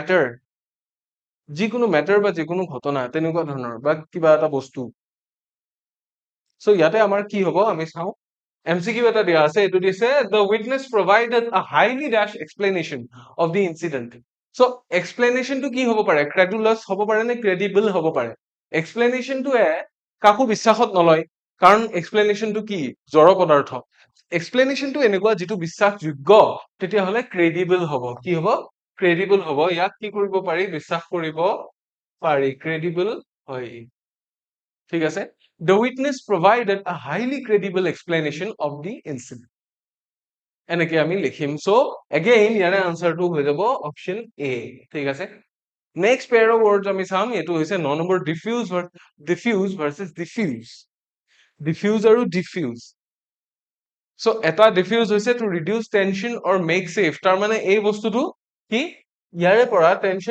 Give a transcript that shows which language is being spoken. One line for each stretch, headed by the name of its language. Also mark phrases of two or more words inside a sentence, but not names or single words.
Assamese: মেটাৰ বা যিকোনো ঘটনা তেনেকুৱা ধৰণৰ বা কিবা এটা বস্তু চ' ইয়াতে আমাৰ কি হ'ব আমি চাওঁ এমচিকিউ এটা দিয়া আছে এইটো দিছে
English: the witness provided a highly dash explanation of the incident so explanationটো
Assamese: কি হ'ব পাৰে ক্ৰেডুলাছ হ'ব পাৰে নে ক্ৰেডিবল হ'ব পাৰে এক্সপ্লেনেশ্যনটোৱে কাকো বিশ্বাসত নলয় কাৰণ এক্সপ্লেনেশ্যনটো কি জড় পদাৰ্থ এক্সপ্লেনেশ্যনটো এনেকুৱা যিটো বিশ্বাসযোগ্য তেতিয়াহ'লে ক্ৰেডিবল হ'ব কি হ'ব ক্ৰেডিবল হ'ব ইয়াক কি কৰিব পাৰি বিশ্বাস কৰিব পাৰি ক্ৰেডিবল হয় ঠিক আছে
English: the witness provided a highly credible explanation of the incident
Assamese: এনেকে আমি লিখিম
English: so again
Assamese: ইয়াৰে আনসাৰটো হৈ যাব
English: option A
Assamese: ঠিক আছে নেক্সট
English: pair of words
Assamese: আমি চাম এইটো হৈছে 9 নম্বৰ
English: diffuse versus defuse
Assamese: আৰু ডিফিউজ চ' এটা ডিফিউজ হৈছে
English: to reduce tension or make safe
Assamese: তাৰ মানে এই বস্তুটো কি ইয়াৰে পৰা টেনশ্যন